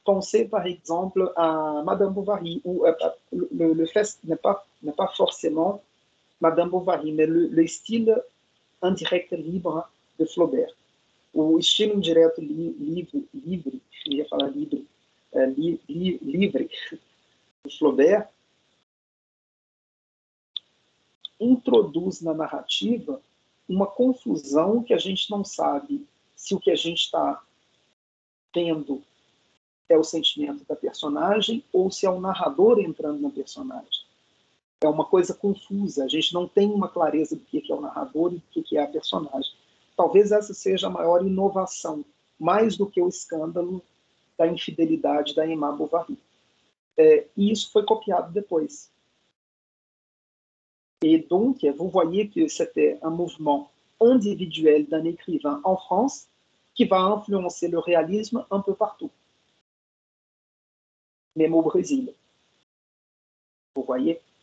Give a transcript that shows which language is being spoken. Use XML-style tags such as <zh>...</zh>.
<fr>Pensez par exemple à Madame Bovary, où le fait n'est pas forcément Madame Bovary, mais le style indirect libre de Flaubert.</fr> <pt>O estilo indireto livre, eu ia falar livre, livre de Flaubert, introduz na narrativa uma confusão que a gente não sabe se o que a gente está tendo é o sentimento da personagem ou se é o narrador entrando na personagem. É uma coisa confusa, a gente não tem uma clareza do que é o narrador e do que é a personagem. Talvez essa seja a maior inovação, mais do que o escândalo da infidelidade da Emma Bovary. E isso foi copiado depois.</pt> <fr>Et donc, vous voyez que c'était un mouvement individuel d'un écrivain en France qui va influencer le réalisme un peu partout, même au Brésil. Vous voyez?</fr>